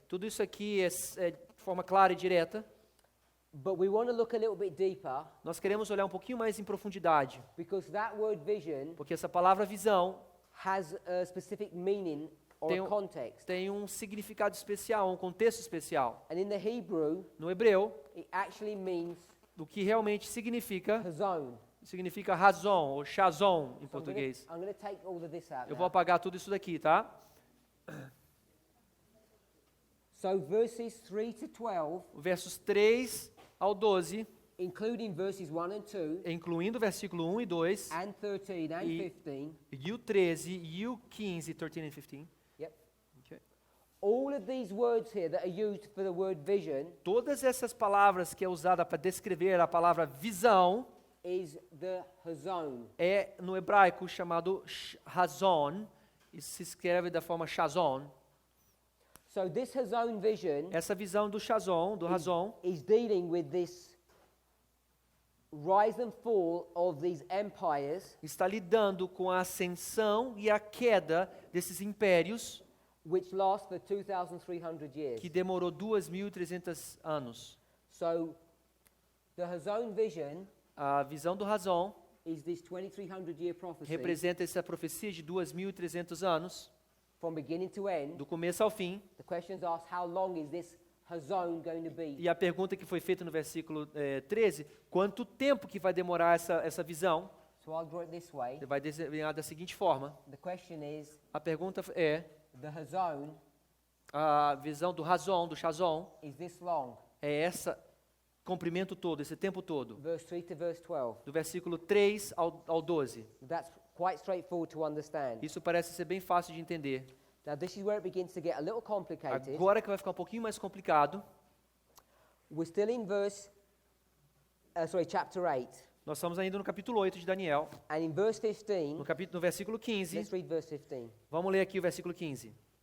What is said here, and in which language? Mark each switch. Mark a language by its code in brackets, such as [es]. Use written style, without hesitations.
[pt] Tudo isso aqui é de forma clara e direta. [en] but we want to look a little bit deeper [pt] Nós queremos olhar um pouquinho mais em profundidade, [en] because that word vision [pt] porque essa palavra visão [en] has a specific meaning or [pt] Tem a um- [en] context. [pt] tem um significado especial, um contexto especial. [en] And in the Hebrew, [pt] No hebreu, [en] it actually means [pt] o que realmente significa [en] hazon. [pt] razão ou chazon em [en] So I'm [pt] português. [en] going to take all of this out [pt] Eu [en] now. [pt] vou apagar tudo isso daqui, tá? [en] So verses 3 to 12, [pt] Versos 3 ao 12, [en] including verses 1 and 2, [pt] incluindo o versículo 1 e 2, [en] and 13 and [pt] E- [en] 15, [pt] e o 13 e o 15, [en] 13 and 15. yep. Okay. All of these words here that are used for the word vision [pt] Todas essas palavras que é usada para descrever a palavra visão [en] is the hazon. [pt] é no hebraico chamado razon, e se escreve da forma chazon. [en] So this hazon vision [pt] Essa visão do chazon, do razon, [en] is dealing with this rise and fall of these empires [pt] está lidando com a ascensão e a queda desses impérios [en] which last for 2,300 years. [pt] que demorou 2.300 anos. [en] So the hazon vision [pt] A visão do razão [en] is this 2,300 year prophecy [pt] representa essa profecia de 2.300 anos, [en] from beginning to end. [pt] do começo ao fim. [en] The question is asked, how long is this hazon going to be? [pt] E a pergunta que foi feita no versículo 13, quanto tempo que vai demorar essa visão? [en] So I'll draw it this way. [pt] Ele vai desenhar da seguinte forma. [en] The question is, [pt] A pergunta é, [en] the hazon, [pt] a visão do razão, do chazon, [en] is this long? [pt] é esse comprimento todo, esse tempo todo. [en] Verse 3 to verse 12. [pt] Do versículo 3 ao 12. [en] That's quite straightforward to understand. [pt] Isso parece ser bem fácil de entender. [en] Now this is where it begins to get a little complicated. [pt] Agora que vai ficar um pouquinho mais complicado, [en] We're still in chapter 8. [pt] nós estamos ainda no capítulo 8 de Daniel, [en] And in verse 15, [pt] no versículo 15. [en] let's read verse 15. [pt] Vamos ler aqui o versículo 15.